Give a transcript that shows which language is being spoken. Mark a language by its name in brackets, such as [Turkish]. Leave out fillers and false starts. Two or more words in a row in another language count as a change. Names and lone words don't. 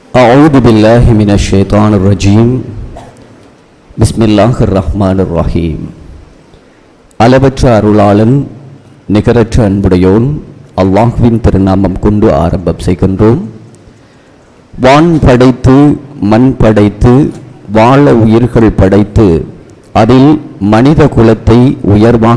[Arabic] أعوذ بالله من الشيطان الرجيم بسم الله الرحمن الرحيم [Tamil] அளவற்ற அருளாளன் நிகரற்ற அன்புடையோன் அல்லாஹ்வின் திருநாமம் கொண்டு ஆரம்பம் செய்கின்றோம். வான் படைத்து மண் படைத்து வாழ உயிர்கள் படைத்து அதில் மனித குலத்தை உயர்வாக